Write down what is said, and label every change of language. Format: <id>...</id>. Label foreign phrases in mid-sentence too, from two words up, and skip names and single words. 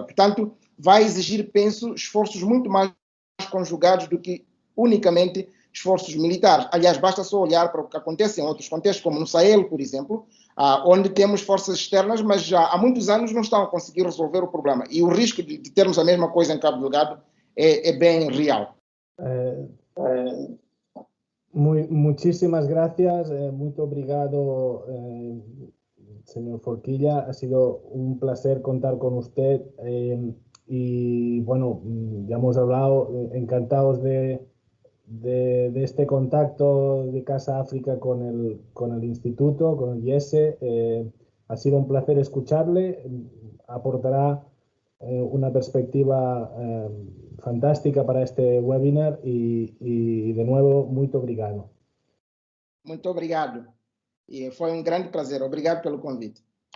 <pt>Portanto, vai exigir, penso, esforços muito mais conjugados do que unicamente esforços militares. Aliás, basta só olhar para o que acontece em outros contextos, como no Sahel, por exemplo, onde temos forças externas, mas já há muitos anos não estão a conseguir resolver o problema. E o risco de termos a mesma coisa em Cabo Delgado é bem real.</pt> <es>Muchísimas gracias,</es> <pt>muito obrigado,</pt> <es>señor Forquilla. Ha sido un placer contar con usted y bueno, ya hemos hablado, encantados de este contacto de Casa África con el instituto, con el IESE. Ha sido un placer escucharle, aportará una perspectiva fantástica para este webinar y de nuevo,</es> <pt>muito obrigado. Muito obrigado. E foi um grande prazer. Obrigado pelo convite.</pt>